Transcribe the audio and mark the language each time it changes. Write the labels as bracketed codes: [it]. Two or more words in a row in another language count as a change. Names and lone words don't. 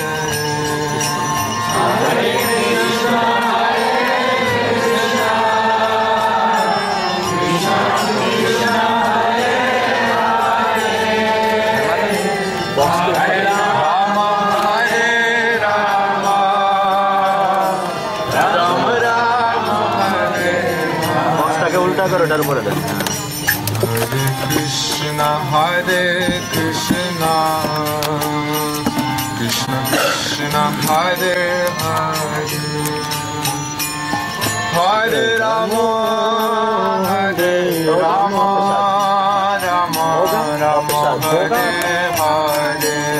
[sa] हरे कृष्ण, कृष्ण कृष्ण, हरे राम, हरे राम, राम राम, हरे हरे. [bn] বক্সটাকে উল্টা করো, এটার উপরে দেন। [sa] हरे कृष्ण, हरे कृष्ण, कृष्ण कृष्ण, हरे हरे, हरे राम, हरे राम, राम राम, हरे हरे.